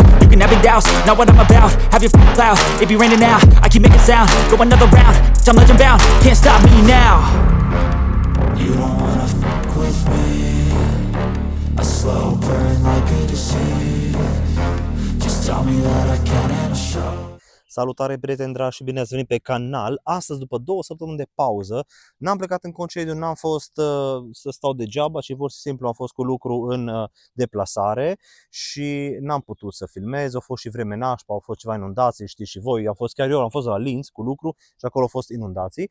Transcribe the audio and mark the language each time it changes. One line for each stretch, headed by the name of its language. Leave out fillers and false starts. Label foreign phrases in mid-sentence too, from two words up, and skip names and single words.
English: You can have it douse, not what I'm about, have your cloud, it be raining now. I keep making sound, go another round, I'm legend bound, can't stop me now. You don't wanna fuck with me, a slow burn like a disease. Just tell me that I can and I'll show.
Romanian: Salutare prieteni dragi și bine ați venit pe canal. Astăzi, după 2 săptămâni de pauză, n-am plecat în concediu, n-am fost să stau degeaba, ci pur și simplu am fost cu lucru în deplasare și n-am putut să filmez. A fost și vreme nașpa, au fost ceva inundații, știți și voi. Am fost la Linz cu lucru și acolo au fost inundații.